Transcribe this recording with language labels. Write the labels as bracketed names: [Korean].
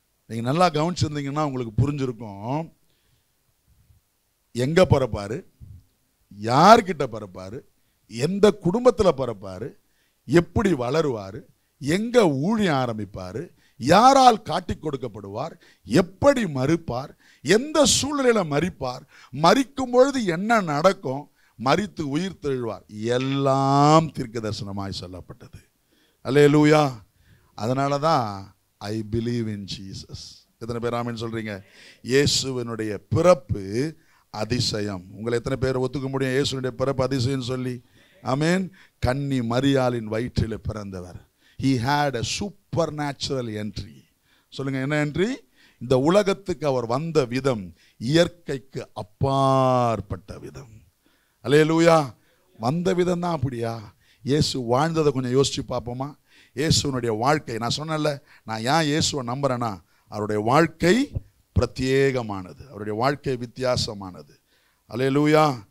[Tamil] நீங்க நல்லா கவனிச்சிருந்தீங்கன்னா உங்களுக்கு புரிஞ்சிருக்கும். எங்க பிறப்பாரு, யார்கிட்ட பிறப்பாரு, எந்த குடும்பத்தில் பிறப்பாரு, எப்படி வளருவார், எங்க ஊழியம் ஆரம்பிப்பார், யாரால் காட்டி கொடுக்கப்படுவார், எப்படி மரிப்பார், எந்த சூழ்நிலையில் மரிப்பார், மரிக்கும் பொழுது என்ன நடக்கும், மரித்து உயிர் தெழுவார், எல்லாம் தீர்க்கதரிசனமாய் சொல்லப்பட்டது. அல்லேலூயா. அதனால தான் [English] I believe in Jesus. [Tamil] எத்தனை பேர் ஆமென் சொல்றீங்க? இயேசுவினுடைய பிறப்பு அதிசயம். உங்களை எத்தனை பேர் ஒத்துக்க முடியும் இயேசுனுடைய பிறப்பு அதிசயம் சொல்லி? ஆமென். கன்னி மரியாளின் வயிற்றில் பிறந்தவர். [English] He had a supernatural entry. [Tamil] சொல்லுங்க, என்ன என்ட்ரி? இந்த உலகத்துக்கு அவர் வந்த விதம் இயற்கைக்கு அப்பாற்பட்ட விதம். அல்லேலூயா. வந்த விதம் தான் அப்படியா? இயேசு வாழ்ந்ததை கொஞ்சம் யோசிச்சு பார்ப்போமா? இயேசுனுடைய வாழ்க்கை, நான் சொன்னேன்ல, நான் ஏன் இயேசுவை நம்புறேன்னா அவருடைய வாழ்க்கை பிரத்யேகமானது, அவருடைய வாழ்க்கை வித்தியாசமானது. அல்லேலூயா.